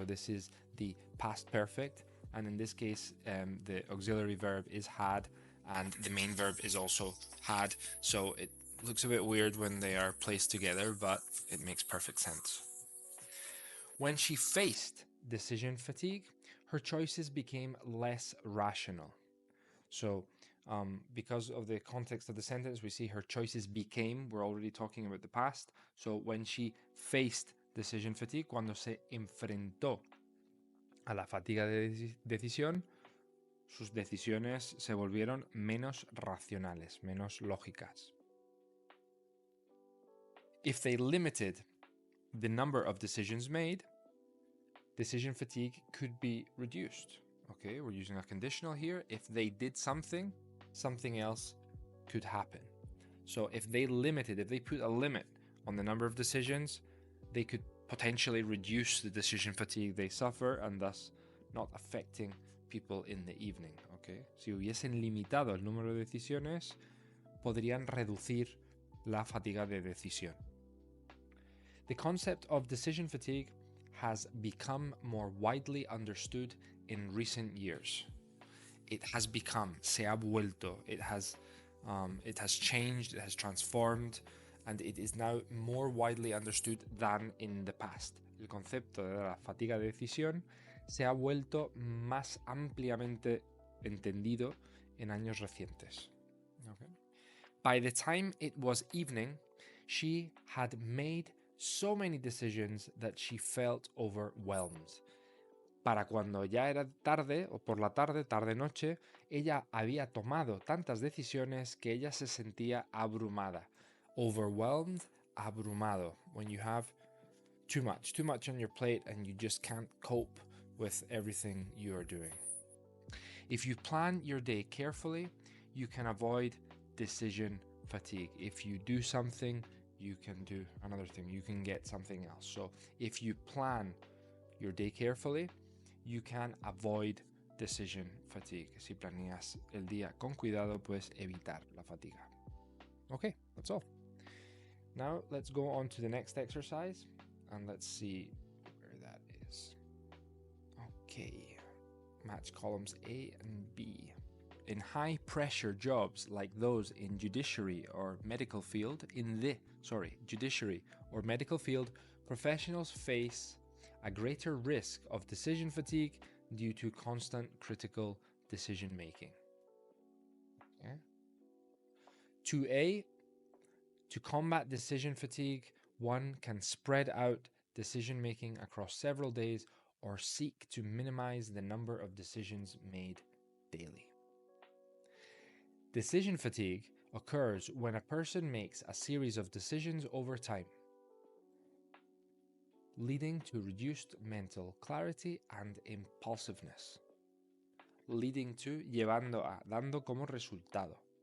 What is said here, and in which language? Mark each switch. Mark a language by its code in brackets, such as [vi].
[en] So this is the past perfect, and in this case the auxiliary verb is had and the main verb is also had, so it looks a bit weird when they are placed together, but it makes perfect sense. When she faced decision fatigue, her choices became less rational. So because of the context of the sentence, we see her choices became, we're already talking about the past. So when she faced decision fatigue, [es] cuando se enfrentó a la fatiga de decisión, sus decisiones se volvieron menos racionales, menos lógicas. [en] If they limited the number of decisions made, decision fatigue could be reduced. Okay, we're using a conditional here. If they did something, something else could happen. So if they put a limit on the number of decisions, they could potentially reduce the decision fatigue they suffer and thus not affecting people in the evening. [es] Okay, si hubiesen limitado el número de decisiones, podrían reducir la fatiga de decisión. [en] The concept of decision fatigue has become more widely understood in recent years. It has become, [es] se ha vuelto, [en] it has changed, it has transformed, and it is now more widely understood than in the past. [es] El concepto de la fatiga de decisión se ha vuelto más ampliamente entendido en años recientes. [en] Okay. By the time it was evening, she had made so many decisions that she felt overwhelmed. [es] Para cuando ya era tarde, o por la tarde, tarde-noche, ella había tomado tantas decisiones que ella se sentía abrumada. [en] Overwhelmed, abrumado. When you have too much on your plate and you just can't cope with everything you are doing. If you plan your day carefully, you can avoid decision fatigue. If you do something, you can do another thing. You can get something else. So if you plan your day carefully, you can avoid decision fatigue. [es] Si planeas el día con cuidado, puedes evitar la fatiga. [en] Okay, that's all. Now let's go on to the next exercise and let's see where that is. Okay, match columns A and B. In high-pressure jobs like those in judiciary or medical field, judiciary or medical field, professionals face a greater risk of decision fatigue due to constant critical decision making. Okay. 2A, to combat decision fatigue, one can spread out decision making across several days or seek to minimize the number of decisions made daily. Decision fatigue occurs when a person makes a series of decisions over time, leading to reduced mental clarity and impulsiveness. Leading to, [es] llevando a, dando como resultado.